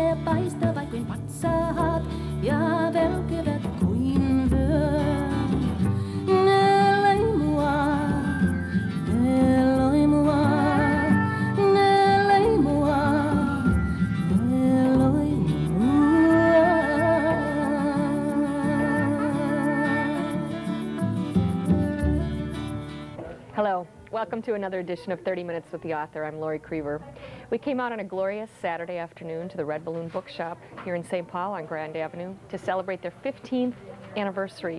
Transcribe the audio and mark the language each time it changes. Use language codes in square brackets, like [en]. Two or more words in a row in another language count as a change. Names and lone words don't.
[fi] paistavat kuin patsaat ja velkevät kuin vyö. Ne löi mua, ne loi mua, ne löi mua, ne loi mua. [en] Hello. Welcome to another edition of 30 Minutes with the Author. I'm Lori Crever. We came out on a glorious Saturday afternoon to the Red Balloon Bookshop here in St. Paul on Grand Avenue to celebrate their 15th anniversary.